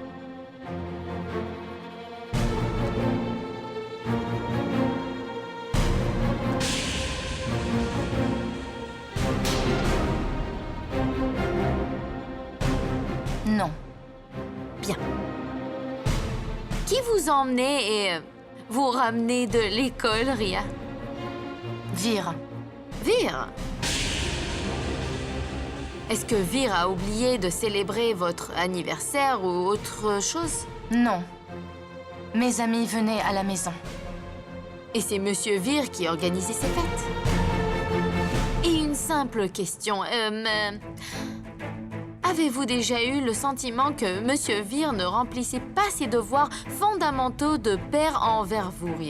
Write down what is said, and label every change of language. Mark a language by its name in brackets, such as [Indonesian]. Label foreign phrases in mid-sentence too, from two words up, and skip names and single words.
[French] Non. Bien. Qui vous emmenait et vous ramenez de l'école, Ria? Veer. Veer? Est-ce que Veer a oublié de célébrer votre anniversaire ou autre chose? Non. Mes amis venaient à la maison. Et c'est Monsieur Veer qui organisait ces fêtes? Et une simple question, avez-vous déjà eu le sentiment que Monsieur Veer ne remplissait pas ses devoirs fondamentaux de père envers vous, Ria?